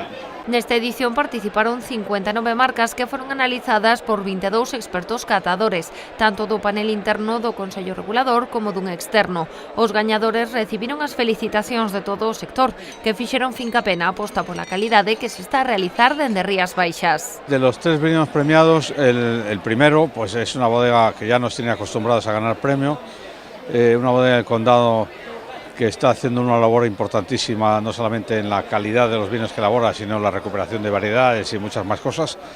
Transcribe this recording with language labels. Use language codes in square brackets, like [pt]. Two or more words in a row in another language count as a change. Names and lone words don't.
[gl] Nesta edición participaron 59 marcas que foron analizadas por 22 expertos catadores, tanto do panel interno do Consello Regulador como dun externo. Os gañadores recibiron as felicitacións de todo o sector, que fixeron fincapé na aposta pola calidade que se está a realizar dende Rías Baixas. [es] De los 3 vinos premiados, el primero pues es una bodega que ya nos tiene acostumbrados a ganar premio, una bodega del Condado que está haciendo una labor importantísima, no solamente en la calidad de los vinos que elabora, sino en la recuperación de variedades y muchas más cosas.